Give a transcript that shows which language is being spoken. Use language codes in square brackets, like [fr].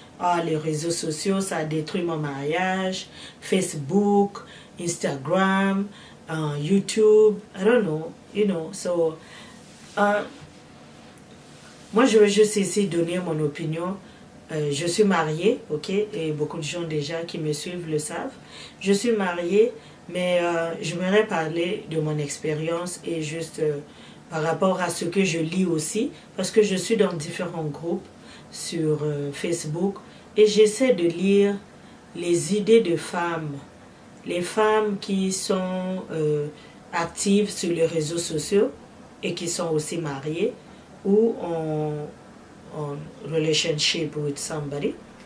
[fr] Ah, les réseaux sociaux, ça a détruit mon mariage. [en] Facebook, Instagram, YouTube, I don't know, you know, so... [fr] moi, je veux juste ici donner mon opinion. Je suis mariée, ok, et beaucoup de gens déjà qui me suivent le savent. Je suis mariée, mais j'aimerais parler de mon expérience et juste par rapport à ce que je lis aussi, parce que je suis dans différents groupes sur Facebook et j'essaie de lire les idées de femmes, les femmes qui sont actives sur les réseaux sociaux et qui sont aussi mariées ou en [en] relationship with somebody.